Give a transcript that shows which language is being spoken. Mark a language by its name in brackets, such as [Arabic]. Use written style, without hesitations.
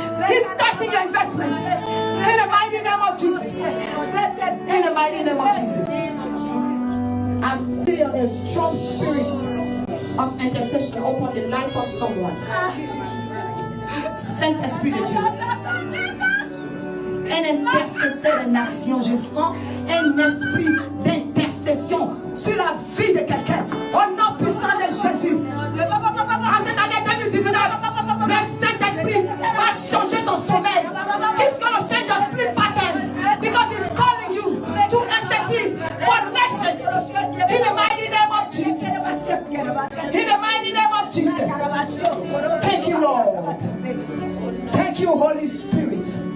[English] He's touching your investment. In the mighty name of Jesus. In the mighty name of Jesus. I feel a strong spirit of intercession upon the life of someone. [French] Saint-Esprit de Dieu. Un intercesseur des nations. Je sens un esprit d'intercession sur la vie de quelqu'un. Au nom puissant de Jésus. En cette année 2019, le Saint-Esprit va changer ton sommeil. [English] He's going to change your sleep pattern. Because he's calling you to intercede for nations. In the mighty name of Jesus. In the mighty name of Jesus. Thank you, Lord. Thank you, Holy Spirit.